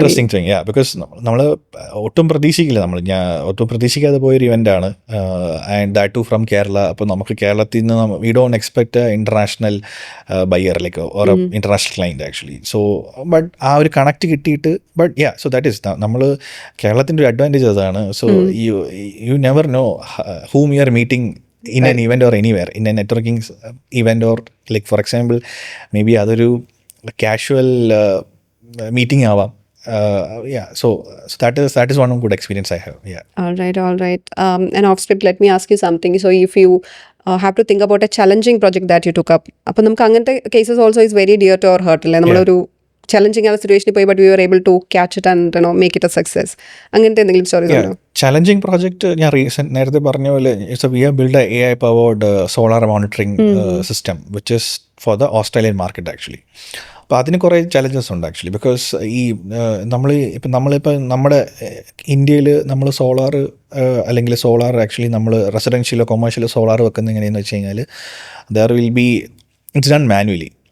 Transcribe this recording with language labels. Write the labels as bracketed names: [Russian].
[English] interesting thing, yeah, because [Malayalam] നമ്മൾ ഒട്ടും പ്രതീക്ഷിക്കില്ല, ഞാൻ ഒട്ടും പ്രതീക്ഷിക്കാതെ പോയൊരു ഇവൻ്റാണ്, [English] And that too from Kerala. [Malayalam] അപ്പോൾ നമുക്ക് കേരളത്തിൽ നിന്ന് [English] We don't expect international buyer like or international client actually. [Malayalam] So but ആ ഒരു കണക്ട് കിട്ടിയിട്ട്, but yeah, so that is നമ്മൾ കേരളത്തിൻ്റെ ഒരു അഡ്വാൻറ്റേജ് അതാണ്. [English] so you never know whom you are meeting in an event or anywhere, in a networking event, or like for example maybe [Malayalam] അതൊരു casual meeting ആവാം. [English] So that is one good experience I have. All right. And off script, let me ask you something. So if you have to think about a challenging project that you took up, [Malayalam] അപ്പോൾ നമുക്ക് അങ്ങനത്തെ cases [English] also is very dear to our heart [Malayalam] അല്ലേ? നമ്മളൊരു challenging ആയ സിറ്റുവേഷനിൽ പോയി [English] But we are able to catch it and make it a success. [Malayalam] അങ്ങനത്തെ എന്തെങ്കിലും സ്റ്റോറീസ് ഉണ്ടോ? ചലഞ്ചിങ് പ്രോജക്റ്റ് ഞാൻ നേരത്തെ പറഞ്ഞ പോലെ [English] We have build a AI powered solar monitoring system which is for the Australian market actually. [Malayalam] അപ്പോൾ അതിന് കുറേ ചലഞ്ചസ് ഉണ്ട് ആക്ച്വലി, ബിക്കോസ് ഈ നമ്മളിപ്പോൾ നമ്മുടെ ഇന്ത്യയിൽ നമ്മൾ സോളാർ അല്ലെങ്കിൽ സോളാർ ആക്ച്വലി നമ്മൾ റെസിഡൻഷ്യലോ കൊമേഴ്ഷ്യലോ സോളാർ വെക്കുന്നത് എങ്ങനെയെന്ന് വെച്ച് കഴിഞ്ഞാൽ [English] There will be it's done manually.